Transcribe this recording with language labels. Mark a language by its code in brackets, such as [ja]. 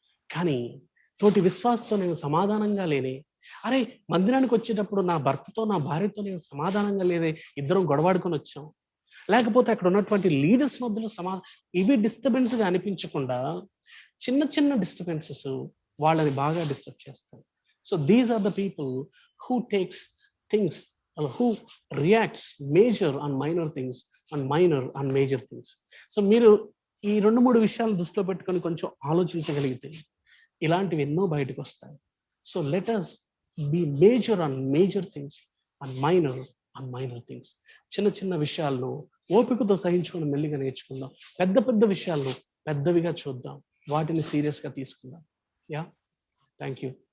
[te] కానీ తోటి విశ్వాసంతో నేను సమాధానంగా లేనే, అరే మందిరానికి వచ్చేటప్పుడు నా భర్తతో నా భార్యతో నేను సమాధానంగా లేదే, ఇద్దరం గొడవాడుకొని వచ్చాం, లేకపోతే అక్కడ ఉన్నటువంటి లీడర్స్ మధ్యలో ఇవి డిస్టర్బెన్స్ గా అనిపించకుండా చిన్న చిన్న డిస్టర్బెన్సెస్ వాళ్ళని బాగా డిస్టర్బ్ చేస్తారు. [en] So these are the people who takes things, who reacts major on minor things and minor on major things. [te] So మీరు ఈ 2-3 విషయాలు దృష్టిలో పెట్టుకొని కొంచెం ఆలోచించగలిగితే ఇలాంటివి ఎన్నో బయటకు వస్తాయి. [en] So let us be major on major things and minor on minor things. [te] చిన్న చిన్న విషయాలను ఓపికతో సహించుకొని మెల్లిగా నేర్చుకుందాం. పెద్ద పెద్ద విషయాలను పెద్దవిగా చూద్దాం, వాటిని సీరియస్ గా తీసుకుందాం. [en] Yeah, thank you.